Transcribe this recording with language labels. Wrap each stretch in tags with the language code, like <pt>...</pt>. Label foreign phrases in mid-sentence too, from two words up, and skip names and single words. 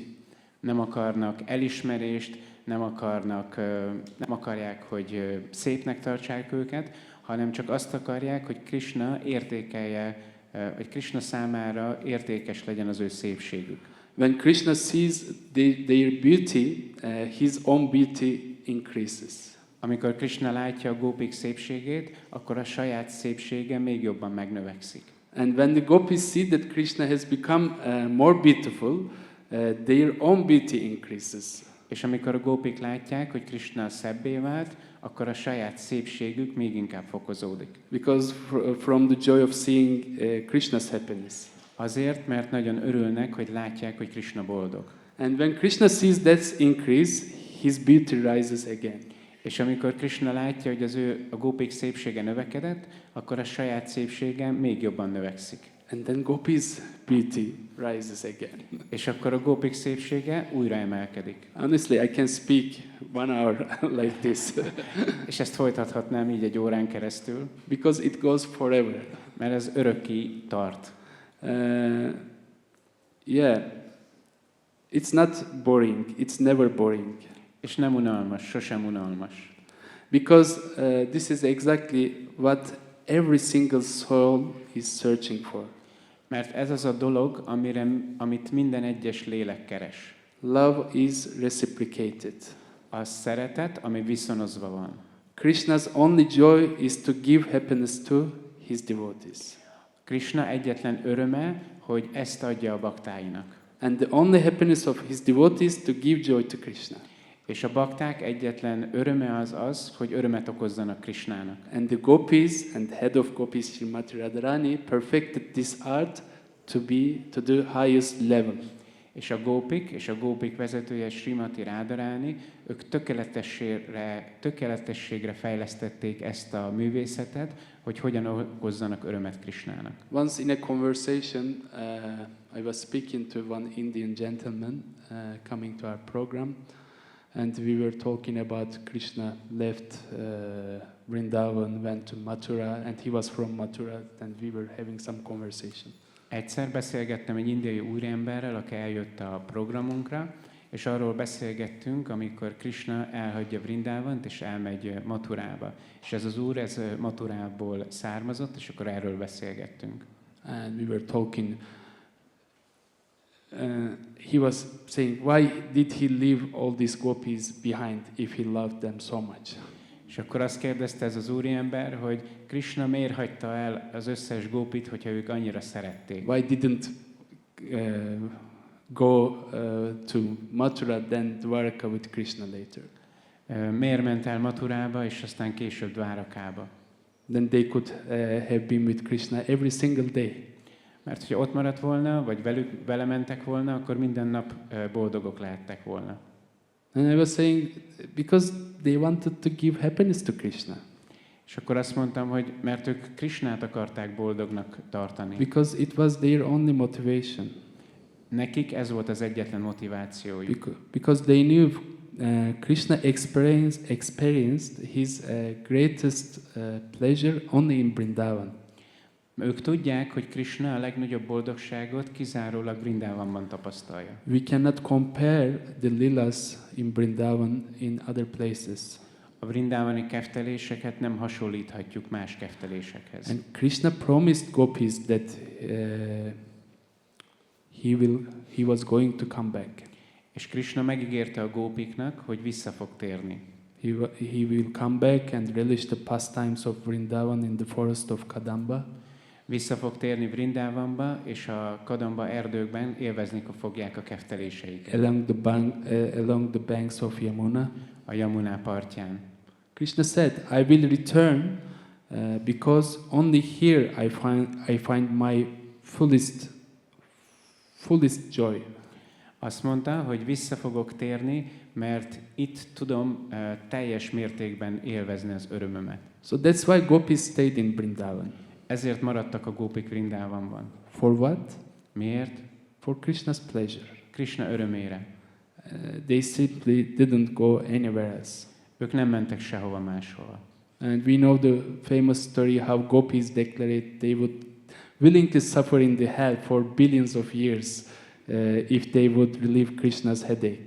<hu>Nem akarnak elismerést, nem akarják, hogy szépnek tartsák őket, hanem csak azt akarják, hogy Krishna értékelje, hogy Krishna számára értékes legyen az ő szépségük.</hu> <en>When Krishna sees their beauty, his own beauty increases.</en> <hu>Amikor Krishna látja a gópik szépségét, akkor a saját szépsége még jobban megnövekszik.</hu> <en>And when the gopis see that Krishna has become more beautiful, their own beauty increases.</en> <hu>És amikor a gópik látják, hogy Krishna szebbé vált, akkor a saját szépségük még inkább fokozódik.</hu> <en>Because from the joy of seeing Krishna's happiness.</en> <hu>Azért, mert nagyon örülnek, hogy látják, hogy Krishna boldog.</hu> <en>And when Krishna sees that increase, his beauty rises again.</en> <hu>És amikor Krishna látja, hogy a gópik szépsége növekedett, akkor a saját szépsége még jobban növekszik.</hu> <en>And then Gopi's beauty rises again.</en> <hu>És akkor a gópik szépsége újra emelkedik.</hu> <en>Honestly, I can speak 1 hour like this.</en> <hu>És ezt folytathatnám így egy órán keresztül.</hu> <en>Because it goes forever.</en> <hu>Mert ez örökké tart.</hu> <en>Yeah, it's not boring. It's never boring.</en> <hu>És nem unalmas, sosem unalmas.</hu> <en>Because this is exactly what every single soul is searching for.</en> <hu>Mert ez az a dolog, amit minden egyes lélek keres.</hu> <en>Love is reciprocated.</en> <hu>A szeretet, ami viszonozva van.</hu> <en>Krishna's only joy is to give happiness to his devotees.</en> <hu>Krishna egyetlen öröme, hogy ezt adja a baktáinak.</hu> <en>And the only happiness of his devotees to give joy to Krishna.</en> <hu>És a bakták egyetlen öröme az, hogy örömet okozzanak Krishnának.</hu> <en>And the gopis and head of gopis Srimati Radharani perfected this art to the highest level.</en> <hu>És a gópik vezetője Srimati Radharani, ők tökéletességre fejlesztették ezt a művészetet, hogy hogyan okozzanak örömet Krishnának.</hu> <en>Once in a conversation, I was speaking to one Indian gentleman coming to our program, and we were talking about Krishna left Vrindavan, went to Mathura, and he was from Mathura, and we were having some conversation.</en> <hu>Egyszer beszélgettem egy indiai úriemberrel, aki eljött a programunkra, és arról beszélgettünk, amikor Krishna elhagyja Vrindavant, és elmegy Mathurába. És ez az úr, ez Mathurából származott, és akkor erről beszélgettünk.</hu> <en>And we were talking. He was saying, why did he leave all these gopis behind if he loved them so much?</en> <hu>És akkor azt kérdezte ez az úriember, hogy Krishna miért hagyta el az összes gópit, hogyha ők annyira szerették?</hu> <en>Why didn't go to Mathura, then Dwarka with Krishna later?</en> <hu>Miért ment el Mathurába, és aztán később Dvárakába?</hu> <en>Then they could have been with Krishna every single day.</en> <hu>Mert hogyha ott maradt volna, vagy vele mentek volna, akkor minden nap boldogok lehettek volna.</hu> <en>And I was saying, because they wanted to give happiness to Krishna.</en> <hu>És akkor azt mondtam, hogy mert ők Krishnát akarták boldognak tartani.</hu> <en>Because it was their only motivation.</en> <hu>Nekik ez volt az egyetlen motivációjuk.</hu> <en>Because they knew Krishna experienced his greatest pleasure only in Vrindavan.</en> <hu>Ők tudják, hogy Krishna a legnagyobb boldogságot kizárólag Vrindavanban tapasztalja.</hu> <en>We cannot compare the lilas in Vrindavan in other places.</en> <hu>A vrindavani kefteléseket nem hasonlíthatjuk más keftelésekhez.</hu> <en>And Krishna promised gopis that he was going to come back.</en> <hu>És Krishna megígérte a gópiknak, hogy vissza fog térni.</hu> <en>He will come back and relish the pastimes of Vrindavan in the forest of Kadamba.</en> <hu>Vissza fog térni Vrindavanba, és a Kadamba erdőkben élvezni fogják a kefteléseiket.</hu> <en>Along the banks of Yamuna.</en> <hu>A Yamuna partján.</hu> <en>Krishna said, I will return because only here I find my fullest joy.</en> <hu>Azt mondta, hogy vissza fogok térni, mert itt tudom teljes mértékben élvezni az örömömet.</hu> <en>So that's why gopis stayed in Vrindavan.</en> <hu>Ezért maradtak a gópik Vrindavanban.</hu> <en>For what?</en> <hu>Miért?</hu> <en>For Krishna's pleasure.</en> <hu>Krishna örömére.</hu> <en>they simply didn't go anywhere else.</en> <hu>Ők nem mentek sehova máshova.</hu> <en>And we know the famous story how gopis declared they would willing to suffer in the hell for billions of years if they would relieve Krishna's headache.</en>